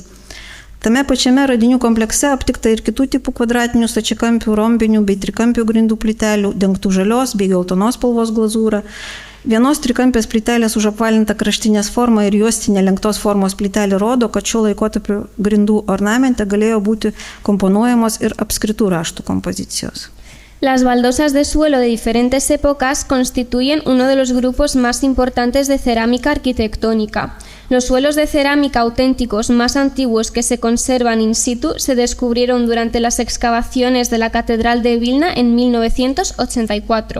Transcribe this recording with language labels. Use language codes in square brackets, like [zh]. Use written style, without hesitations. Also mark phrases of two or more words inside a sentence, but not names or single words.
[lt] Tame pačiame radinių komplekse aptikta ir kitų tipų kvadratinių, stačiakampių, rombinių bei trikampių grindų plytelių, dengtų žalios bei geltonos spalvos glazūra. Vienos trikampės plytelės už apvalinta kraštinės forma ir juostinė lenktos formos plytelė rodo, kad šio laikotarpio grindų ornamente galėjo būti komponuojamos ir apskritų raštų kompozicijos. [es] Las baldosas de suelo de diferentes épocas constituyen uno de los grupos más importantes de cerámica arquitectónica. Los suelos de cerámica auténticos más antiguos que se conservan [la] in situ [es] se descubrieron durante las excavaciones de la Catedral de Vilna en 1984.